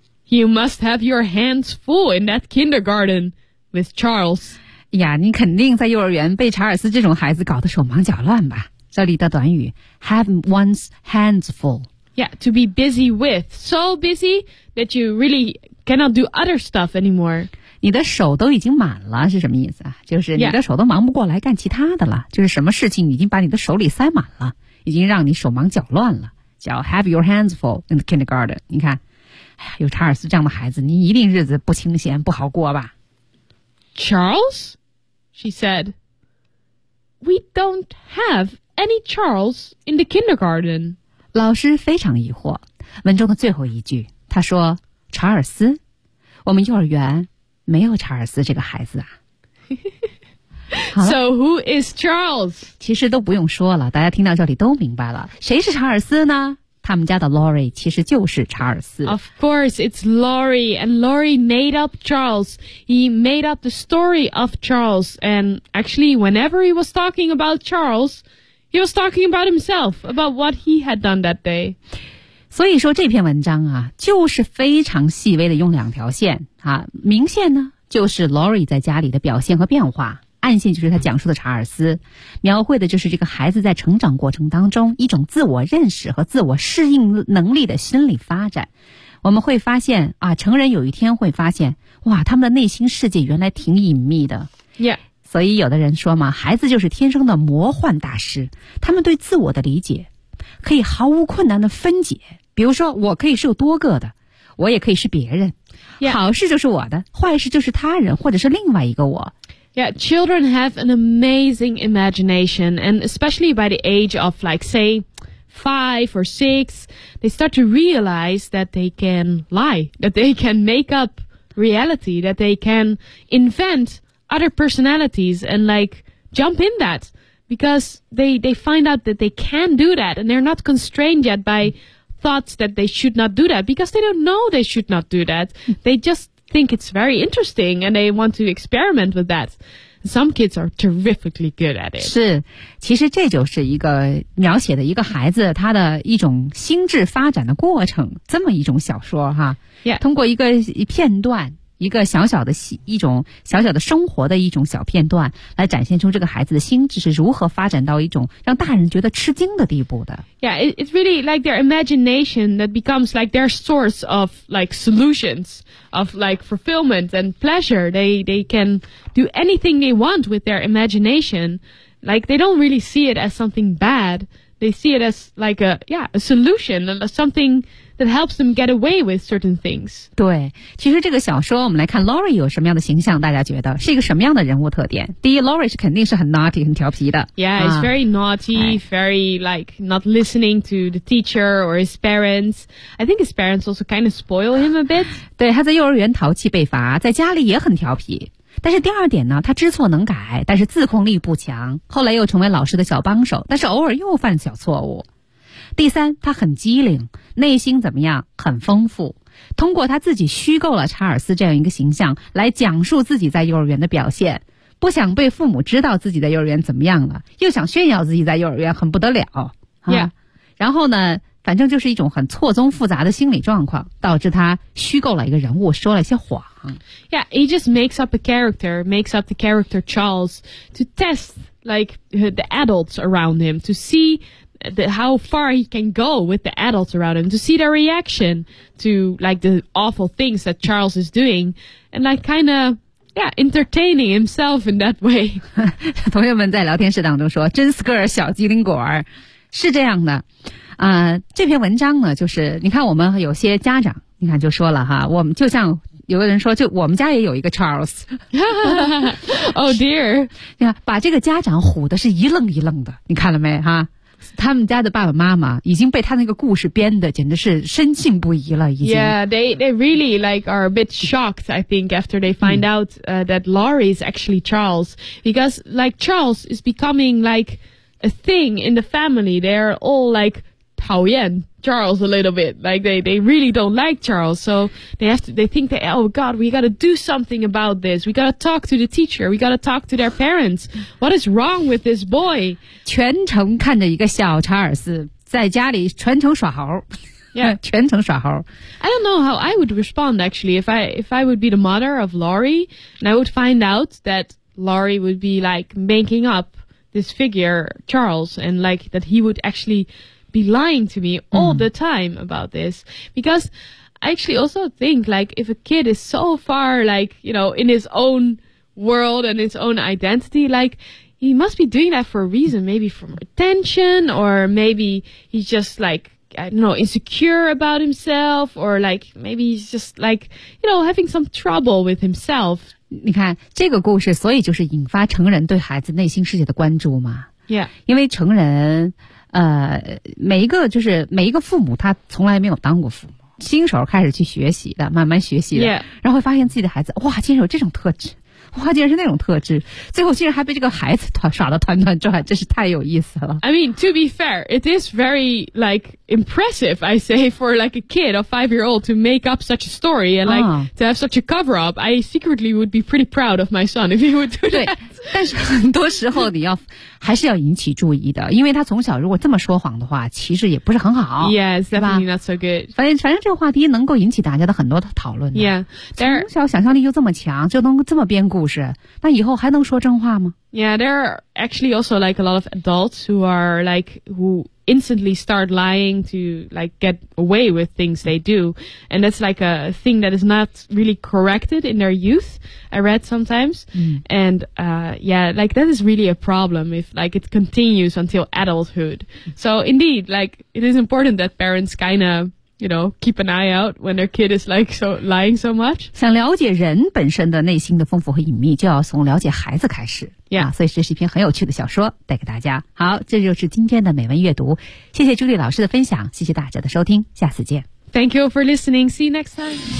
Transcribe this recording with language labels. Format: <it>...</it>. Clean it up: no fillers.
<en>You must have your hands full in that kindergarten with Charles.</en> <zh>呀，你肯定在幼儿园被查尔斯这种孩子搞得手忙脚乱吧？这里的短语</zh> <en>have one's hands full. Yeah, to be busy with. So busy that you really cannot do other stuff anymore.</en> <zh>你的手都已经满了是什么意思啊？就是你的手都忙不过来干其他的了。就是什么事情已经把你的手里塞满了，已经让你手忙脚乱了。叫</zh> <en>have your hands full in the kindergarten.</en> <zh>你看，哎呀，有查尔斯这样的孩子，你一定日子不清闲不好过吧</zh> <en>？Charles, she said. We don't have. Any Charles in the kindergarten?</en> <zh>老师非常疑惑。文中的最后一句，他说：“查尔斯，我们幼儿园没有查尔斯这个孩子啊。”</zh> <en>So who is Charles?</en> <zh>其实都不用说了，大家听到这里都明白了，谁是查尔斯呢？他们家的 Lori 其实就是查尔斯。</zh> <en>Of course, it's Lori, and Lori made up Charles. He made up the story of Charles, and actually, whenever he was talking about Charles, he was talking about himself, about what he had done that day.</en> <zh>所以说这篇文章啊，就是非常细微的用两条线啊，明线呢就是 Lori 在家里的表现和变化。暗线就是他讲述的查尔斯，描绘的就是这个孩子在成长过程当中一种自我认识和自我适应能力的心理发展。我们会发现啊，成人有一天会发现，哇，他们的内心世界原来挺隐秘的。</zh> <en>Yeah.</en> <zh>所以有的人说嘛，孩子就是天生的魔幻大师，他们对自我的理解可以毫无困难的分解。比如说，我可以是有多个的，我也可以是别人。</zh> <en>Yeah.</en> <zh>好事就是我的，坏事就是他人或者是另外一个我。</zh> <en>Yeah, children have an amazing imagination, and especially by the age of, like, say, 5 or 6, they start to realize that they can lie, that they can make up reality, that they can invent other personalities and, like, jump in that, because they find out that they can do that, and they're not constrained yet by thoughts that they should not do that, because they don't know they should not do that. They justThink it's very interesting, and they want to experiment with that. Some kids are terrifically good at it.</en> <zh>是，其实这就是一个描写的一个孩子他的一种心智发展的过程，这么一种小说哈。</zh> <en>Yeah.</en> <zh>通过一个片段，一个小小的一种小小的生活的一种小片段，来展现出这个孩子的心智是如何发展到一种让大人觉得吃惊的地步的。</zh> <en>Yeah, it's really like their imagination that becomes like their source of like solutions, of like fulfillment and pleasure. They can do anything they want with their imagination. Like they don't really see it as something bad. They see it as like a solution, something. That helps them get away with certain things.</en> <zh>对，其实这个小说我们来看 Lori 有什么样的形象，大家觉得是一个什么样的人物特点？第一 ，Lori 是肯定是很</zh> <en>naughty</en> <zh>很调皮的。</zh> <en>Yeah, it's very naughty, very like not listening to the teacher or his parents. I think his parents also kind of spoil him a bit.</en> <zh>对，他在幼儿园淘气被罚，在家里也很调皮。但是第二点呢，他知错能改，但是自控力不强。后来又成为老师的小帮手，但是偶尔又犯小错误。第三，他很机灵，内心怎么样？很丰富。通过他自己虚构了查尔斯这样一个形象，来讲述自己在幼儿园的表现。不想被父母知道自己在幼儿园怎么样了，又想炫耀自己在幼儿园很不得了。</zh> <en>Yeah.</en> <zh>然后呢，反正就是一种很错综复杂的心理状况，导致他虚构了一个人物，说了一些谎。</zh> <en>Yeah, he just makes up a character, makes up the character Charles to test like the adults around him to see. How far he can go with the adults around him to see their reaction to like the awful things that Charles is doing and like kind of yeah entertaining himself in that way.</en> <zh>同学们在聊天室当中说真是个小机灵果儿，是这样的啊、这篇文章呢，就是你看我们有些家长你看就说了哈，我们就像有个人说，就我们家也有一个 Charles.</zh> <en>Oh dear.</en> <zh>你看把这个家长唬的是一愣一愣的，你看了没哈，他们家的爸爸妈妈已经被他那个故事编的简直是深信不疑了，已经。</zh> <en>Yeah, they really like are a bit shocked, I think, after they find out, that Lori is actually Charles. Because, like, Charles is becoming, like, a thing in the family. They're all, like,</en> <zh>讨厌</zh> <en>Charles a little bit. Like, they really don't like Charles. So, they think, oh God, we gotta do something about this. We gotta talk to the teacher. We gotta talk to their parents. What is wrong with this boy?</en> <zh>全程看着一个小查尔斯在家里全程耍猴。</zh> <en>Yeah.</en> <zh>全程耍猴。</zh> <en>I don't know how I would respond, actually, if I would be the mother of Lori, and I would find out that Lori would be, like, making up this figure, Charles, and, like, that he would actually... be lying to me all the time about this. Because I actually also think, like, if a kid is so far, like, you know, in his own world and his own identity, like, he must be doing that for a reason, maybe for attention, or maybe he's just, like, I don't know, insecure about himself, or, like, maybe he's just, like, you know, having some trouble with himself.</en> <zh>你看这个故事所以就是引发成人对孩子内心世界的关注嘛。</zh> <en>Yeah.</en> <zh>因为成人每一个就是每一个父母他从来没有当过父母，新手开始去学习的，慢慢学习的、</zh> <en>yeah.</en> <zh>然后会发现自己的孩子哇竟然有这种特质，哇，竟然是那种特质，最后竟然还被这个孩子耍得团团转，真是太有意思了。</zh> <en>I mean, to be fair, it is very, like, impressive, I say, for, like, a kid, a five-year-old, to make up such a story and, like,、to have such a cover-up. I secretly would be pretty proud of my son if he would do that.</en> <zh>但是很多时候你要还是要引起注意的，因为他从小如果这么说谎的话，其实也不是很好。</zh> <en>Yes, definitely not so good.</en> <zh>反正这个话题能够引起大家的很多的讨论。</zh> <en>Yeah,</en> <zh>从小想象力又这么强，就能这么编故事，那以后还能说真话吗？</zh> <en>Yeah, there are actually also like a lot of adults who are like who instantly start lying to like get away with things they do, and that's like a thing that is not really corrected in their youth. I read sometimes, and yeah, like that is really a problem if like it continues until adulthood. So indeed, like it is important that parents kind of. You know, keep an eye out when their kid is like so lying so much.</en> <zh>想了解人本身的内心的丰富和隐秘，就要从了解孩子开始。</zh> <en>Yeah,</en> <zh>所以这是一篇很有趣的小说，带给大家。好，这就是今天的美文阅读。谢谢朱莉老师的分享，谢谢大家的收听，下次见。</zh> <en>Thank you for listening. See you next time.</en>